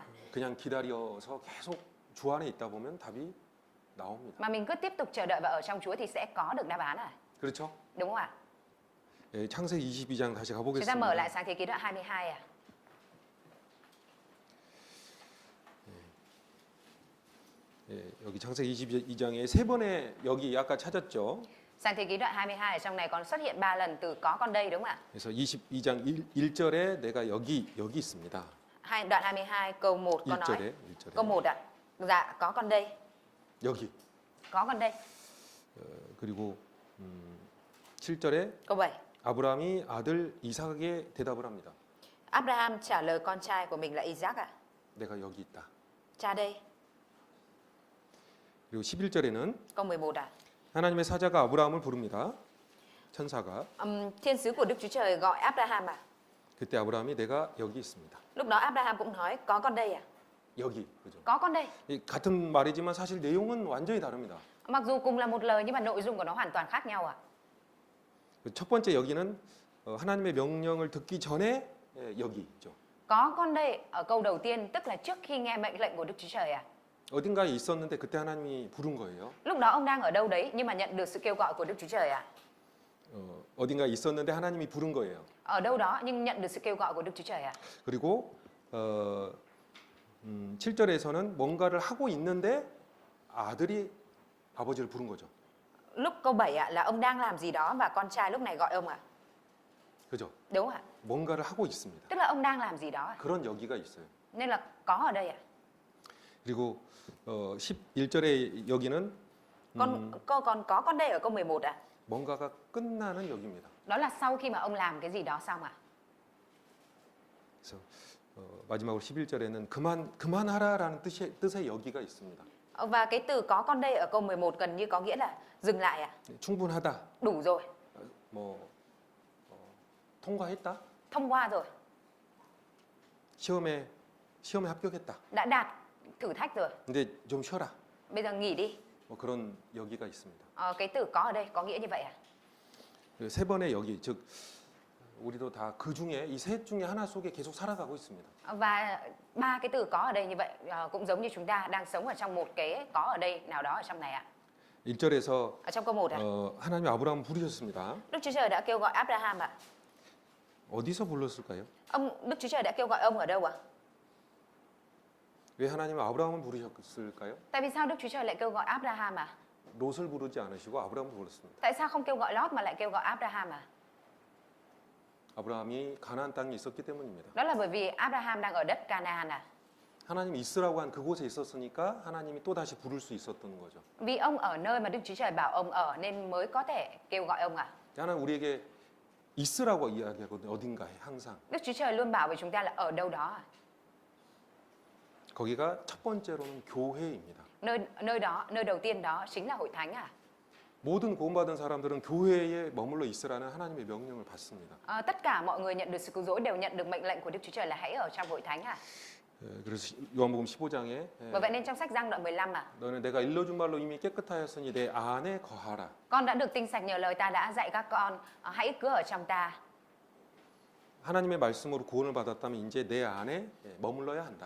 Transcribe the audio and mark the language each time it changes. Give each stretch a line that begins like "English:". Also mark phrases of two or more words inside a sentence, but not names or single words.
Korean: 그냥 기다려서 계속 주 안에 있다 보면 답이 나옵니다.
Vietnamese: Mà mình cứ tiếp tục chờ đợi và ở trong Chúa thì sẽ có được đáp án à?
Korean: 그렇죠?
Vietnamese: Đúng không ạ?
Korean: 예, 창세기 22장 다시
Vietnamese: Chúng ta mở lại
Korean: 가보겠습니다.
Vietnamese: Sáng Thế Ký đoạn 22 à?
Korean: 예, 여기 창세기 22장에 세 번의 여기 아까 찾았죠?
Vietnamese: Sáng Thế Ký đoạn 22 ở trong này còn xuất hiện 3 lần từ có con đây đúng không ạ?
Korean: 그래서 22장 1절에 내가 여기 있습니다.
Vietnamese: Đoạn 22 câu 1 có nói.
Korean: 1절에
Vietnamese: Câu 1 ạ. Dạ có con đây.
Korean: 여기.
Vietnamese: Có con đây.
Korean: 그리고 7절에
Vietnamese: Câu 7.
Korean: 아브라함이 아들 이삭에게 대답을 합니다.
Vietnamese: Abraham trả lời con trai của mình là Isaac ạ.
Korean: 내가 여기 있다.
Vietnamese: Cha đây.
Korean: 그리고 11절에는
Vietnamese: Câu 11 ạ.
Korean: 하나님의 사자가 아브라함을 부릅니다. 천사가.
Vietnamese: Thiên sứ của Đức Chúa Trời gọi Abraham ạ.
Korean: 그때 아브라함이 내가 여기 있습니다.
Vietnamese: Lúc đó Abraham cũng nói có con đây ạ.
Korean: 여기. 그죠?
Vietnamese: Có con đây.
Korean: 이 같은 말이지만 사실 내용은 완전히 다릅니다.
Vietnamese: Mặc dù cùng là một lời nhưng mà nội dung của nó hoàn toàn khác nhau ạ.
Korean: 첫 번째 여기는 하나님의 명령을 듣기 전에 여기 있죠.
Vietnamese: Có con đây ở câu đầu tiên tức là trước khi nghe mệnh lệnh của Đức Chúa Trời ạ.
Korean: 어딘가에 있었는데 그때 하나님이 부른 거예요.
Vietnamese: Lúc đó ông đang ở đâu đấy nhưng mà nhận được sự kêu gọi của Đức Chúa Trời ạ.
Korean: 어딘가에 있었는데 하나님이 부른 거예요.
Vietnamese: Ở đâu đó nhưng nhận được sự kêu gọi của Đức Chúa Trời ạ.
Korean: 그리고 7절에서는 뭔가를 하고 있는데 아들이 아버지를 부른 거죠.
Vietnamese: Lúc câu 7 ạ là ông đang làm gì đó và con trai lúc này gọi ông ạ.
Korean: 그죠?
Vietnamese: Đúng không ạ?
Korean: 뭔가를 하고 있습니다.
Vietnamese: Tức là ông đang làm gì đó ạ.
Korean: 그런 여기가 있어요.
Vietnamese: Nên là có ở đây ạ.
Korean: 그리고 11절에 여기는
Vietnamese: Còn có con đây ở câu 11 ạ.
Korean: 뭔가가 끝나는 여기입니다.
Vietnamese: Đó là sau khi mà ông làm cái gì đó xong ạ.
Korean: 그래서 마지막으로 11절에는 그만하라라는 뜻의 여기가 있습니다.
Vietnamese: Và cái từ có con đây ở câu 11 gần như có nghĩa là dừng lại ạ.
Korean: 충분하다.
Vietnamese: Đủ rồi.
Korean: 뭐 통과했다.
Vietnamese: Thông qua rồi.
Korean: 시험에 합격했다.
Vietnamese: Đã đạt thử thách rồi.
Korean: 근데 좀 쉬어라.
Vietnamese: Bây giờ nghỉ đi.
Korean: 뭐 그런 여기가 있습니다.
Vietnamese: Cái từ có ở đây có nghĩa như vậy à?
Korean: 세 번의 여기, 즉 우리도 다 그 중에 이 셋 중에 하나 속에 계속 살아가고 있습니다.
Vietnamese: Và 3 cái từ có ở đây như vậy cũng giống như chúng ta đang sống ở trong một cái có ở đây nào đó ở trong này ạ.
Korean: 1절에서
Vietnamese: Ở trong câu 1 ạ.
Korean: 하나님이 아브라함을 부르셨습니다.
Vietnamese: Đức Chúa Trời đã kêu gọi Abraham ạ.
Korean: 어디서 불렀을까요?
Vietnamese: Đức Chúa Trời đã kêu gọi ông ở đâu ạ?
Korean: 왜 하나님은 아브라함을 부르셨을까요?
Vietnamese: Tại vì sao Đức Chúa Trời lại kêu gọi Abraham à?
Korean: 롯을 부르지 않으시고 아브라함을 불렀습니다.
Vietnamese: Tại sao không kêu gọi Lót mà lại kêu gọi Abraham à?
Korean: 아브라함이 가나안 땅에 있었기 때문입니다.
Vietnamese: Đó là bởi vì Abraham đang ở đất Canaan à?
Korean: 하나님이 있으라고 한 그곳에 있었으니까 하나님이 또 다시 부를 수 있었던 거죠.
Vietnamese: Vì ông ở nơi mà Đức Chúa Trời bảo ông ở nên mới có thể kêu gọi ông à?
Korean: 하나님 우리에게 있으라고 이야기하거든요. 어딘가에 항상.
Vietnamese: Đức Chúa Trời luôn bảo với chúng ta là ở đâu đó.
Korean: 거기가 첫 번째로는 교회입니다.
Vietnamese: Nơi đầu tiên đó chính là hội thánh à?
Korean: 모든 구원받은 사람들은 교회에 머물러 있으라는 하나님의 명령을 받습니다.
Vietnamese: Tất cả mọi người nhận được sự cứu rỗi đều nhận được mệnh lệnh của Đức Chúa Trời là hãy ở trong hội thánh à?
Korean: 그래서 요한복음 15장에
Vietnamese: Bởi vậy nên trong sách Giăng đoạn 15 à?
Korean: 너는 내가 일러준 말로 이미 깨끗하였으니 내 안에 거하라.
Vietnamese: Con đã được tinh sạch nhờ lời ta đã dạy các con, hãy cứ ở trong ta.
Korean: 하나님의 말씀으로 구원을 받았다면 이제 내 안에 머물러야 한다.